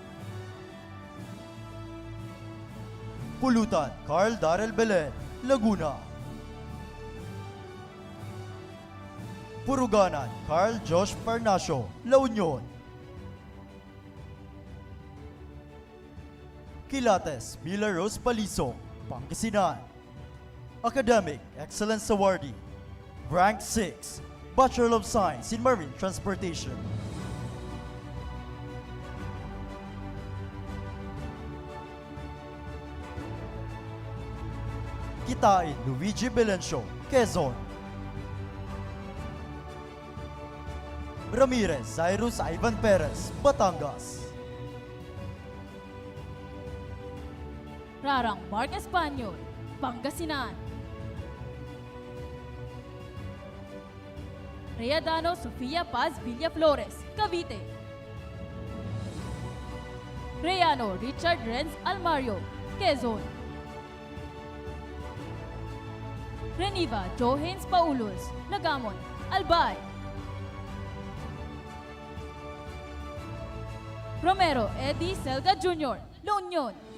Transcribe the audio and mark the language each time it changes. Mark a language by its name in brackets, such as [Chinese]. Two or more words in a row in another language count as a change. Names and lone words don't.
[English] Pulutan Carl Darrell Belen, Laguna. Puruganan Carl Josh Parnacio, La Union. Quilates Mila Rose Paliso, Pangasinan. Academic Excellence Awardee, Rank 6, Bachelor of Science in Marine Transportation. Kitain Luigi Belencio, Quezon. Ramirez Cyrus Ivan Perez, Batangas. Rarang Mark Espanyol, Pangasinan. Reyadano Sofia Paz Villaflores, Cavite. Reyano Richard Renz Almario, Quezon. Reniva Johanes Paulos, Nagamon, Albay. Romero Eddie Selga Jr., La Union.